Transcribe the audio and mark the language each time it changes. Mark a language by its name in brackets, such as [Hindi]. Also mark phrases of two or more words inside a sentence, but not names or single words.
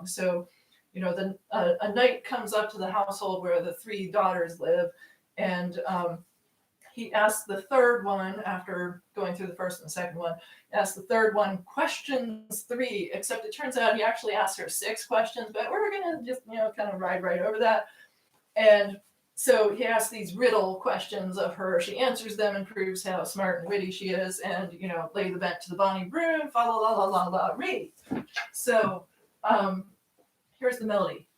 [English] So, a knight comes up to the household where the 3 daughters live, and he asks the third one, after going through the first and the second one, asks the third one questions 3, except it turns out he actually asked her 6 questions, but we're going to just, kind of ride right over that. And so he asks these riddle questions of her. She answers them and proves how smart and witty she is, and, lay the bent to the bonny broom, fa la la la la la re. So here's the melody.